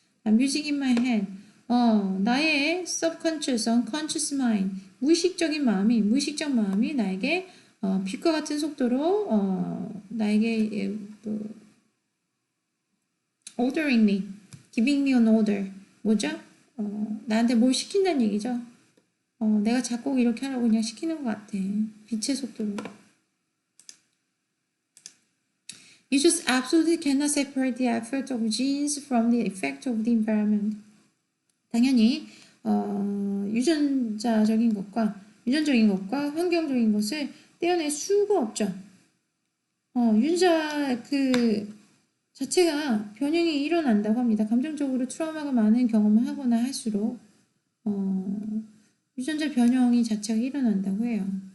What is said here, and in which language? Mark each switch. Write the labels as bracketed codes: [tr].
[en] Music in my head. [ko] 나의 [en] subconscious, unconscious mind, [ko] 무의식적 마음이 나에게 빛과 같은 속도로 나에게 [en] ordering me, giving me an order. [ko] 뭐죠? 나한테 뭘 시킨다는 얘기죠. 내가 작곡 이렇게 하라고 그냥 시키는 것 같아. 빛의 속도로. [en] You just absolutely cannot separate the effect of genes from the effect of the environment. [ko] 당연히 유전적인 것과 환경적인 것을 떼어낼 수가 없죠. 유전자 자체가 변형이 일어난다고 합니다. 감정적으로 트라우마가 많은 경험을 하거나 할수록 유전자 변형이 자체가 일어난다고 해요.